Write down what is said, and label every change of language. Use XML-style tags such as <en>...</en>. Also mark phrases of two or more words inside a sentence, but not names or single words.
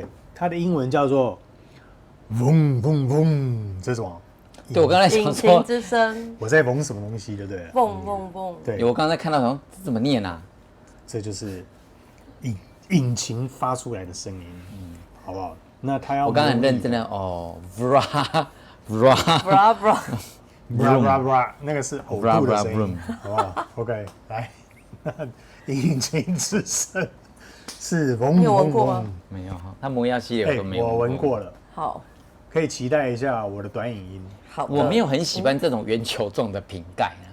<zh>它的英文叫做嗡嗡嗡这种。对，我刚才想引说擎，之声，我在嗡什么东西，对不对了？蹦蹦蹦。对，我刚才看到好像这怎么念啊？这就是引擎发出来的声音，好不好？那他要我刚才很认真的哦 ，vra vra bra bra， bra bra bra，那个是呕吐的声音，好不好 ？OK， 来，引擎之声是嗡你有闻嗡过吗嗡。没有哈，它魔药系列我都没有。我闻过了，好，可以期待一下我的短影音。好的，我没有很喜欢这种圆球状的瓶盖啊，</zh>